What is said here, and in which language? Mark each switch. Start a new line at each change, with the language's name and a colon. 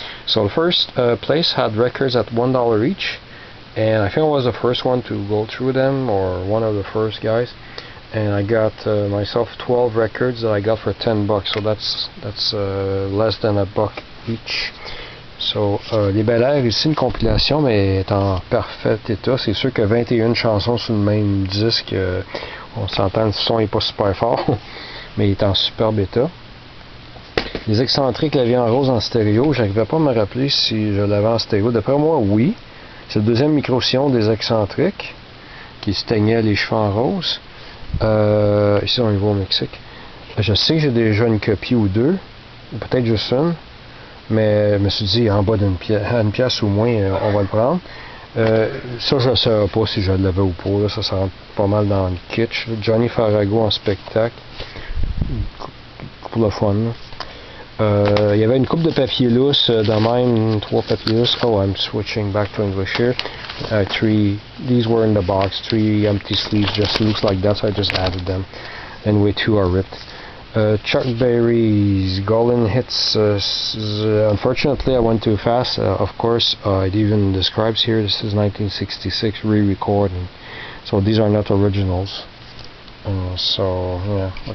English: So the first place had records at $1 each, and I think I was the first one to go through them, or one of the first guys. And I got myself 12 records that I got for $10, so that's less than $1 each.
French: So les Bel Air, ici une compilation, mais est en parfait état. C'est sûr que 21 chansons sur le même disque, on s'entend, le son est pas super fort, mais il est en superbe état. Les excentriques, la vie en rose en stéréo, j'arrivais pas à me rappeler si je l'avais en stéréo. D'après moi, oui. C'est le deuxième micro-sillon des excentriques qui se teignait les cheveux en rose. Ici on y va au Mexique. Je sais que j'ai déjà une copie ou deux, peut-être juste une, mais je me suis dit en bas d'une pièce ou moins, on va le prendre. Ça, je ne sais pas si je l'avais ou pas, là, ça rentre pas mal dans le kitsch. Johnny Farago en spectacle, pour le fun. Il y avait une coupe de papier lousse, de même 3 papiers lousses.
English: Oh, I'm switching back to English here. 3, these were in the box, 3 empty sleeves, just looks like that, so I just added them. Anyway, 2 are ripped. Chuck Berry's Golden Hits, unfortunately I went too fast. Of course, it even describes here, this is 1966 re-recording, so these are not originals. So, yeah.